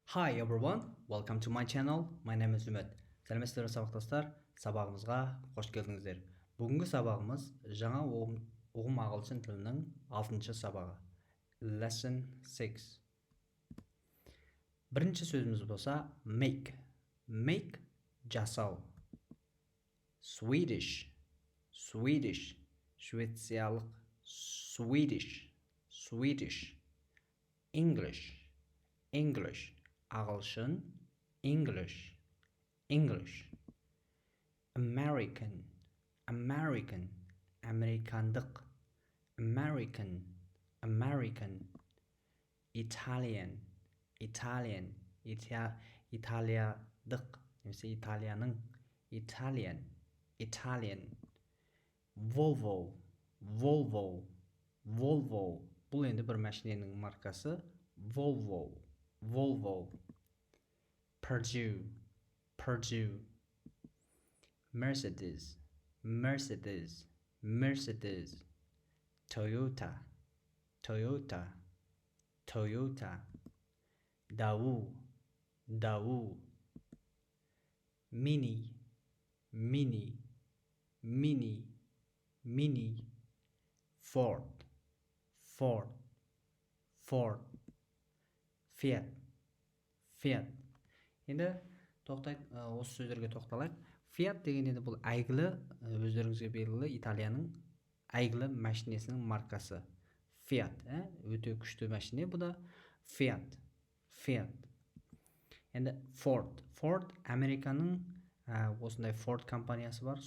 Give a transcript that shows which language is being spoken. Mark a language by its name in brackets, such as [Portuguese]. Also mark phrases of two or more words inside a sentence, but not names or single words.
[English] Hi everyone, welcome to my channel. My name is umit. [Kazakh] Сәлеметсіздер сабақтастар, сабағымызға қош келдіңіздер. Бүгінгі сабағымыз жаңа ұғым ағылшын тілінің 6-шы сабағы. Lesson 6. Бірінші сөзіміз болса make. [English] Make жасау. Swedish. [Kazakh] Швециялық. Swedish. [English] English. ағылшын. English. American. [Kazakh] Американдық. American. [English] Italian. [Kazakh] Италиядық немесе италияның. [English] Italian. Volvo. [Kazakh] Бұл енді бір машиненің маркасы. Volvo. Purdue. Mercedes. Toyota. Daewoo. Mini. Ford. Fiat. Енді осы сөздерге тоқталайық. Fiat деген енді бұл әйгілі, өздеріңізге белгілі Италияның әйгілі машинесінің маркасы. Fiat, өте күшті машине бұл да. Fiat. Енді Ford Американың осындай Ford компаниясы бар.